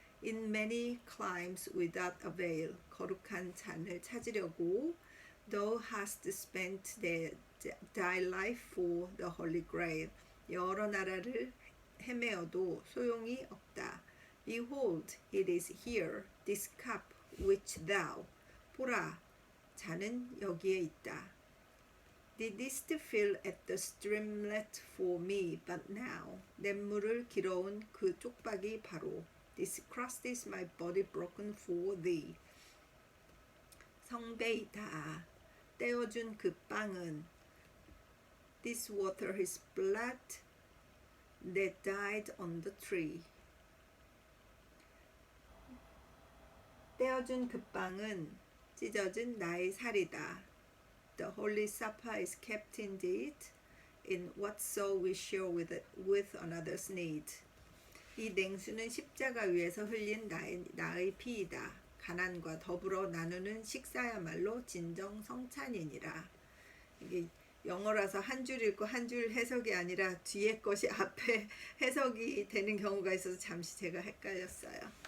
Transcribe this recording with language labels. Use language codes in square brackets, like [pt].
[en] In many climes without avail. [ko] 거룩한 잔을 찾으려고 [en] Thou hast spent thy life for the Holy Grail. [ko] 여러 나라를 헤매어도 소용이 없다. [en] Behold, it is here, this cup which thou. [ko] 보라, 잔은 여기에 있다. [en] Didst fill at the streamlet for me, but now. [ko] 냇물을 길어온 그 쪽박이 바로 [en] This crust is my body broken for thee. [ko] 성배이다. 떼어준 그 빵은 [en] This water is blood that died on the tree. [ko] 떼어준 그 빵은 찢어진 나의 살이다. [en] The Holy Supper is kept indeed in whatso we share with another's need. [ko] 이 냉수는 십자가 위에서 흘린 나의 피이다. 가난과 더불어 나누는 식사야말로 진정 성찬이니라. 이게 영어라서 한 줄 읽고 한 줄 해석이 아니라 뒤에 것이 앞에 해석이 되는 경우가 있어서 잠시 제가 헷갈렸어요.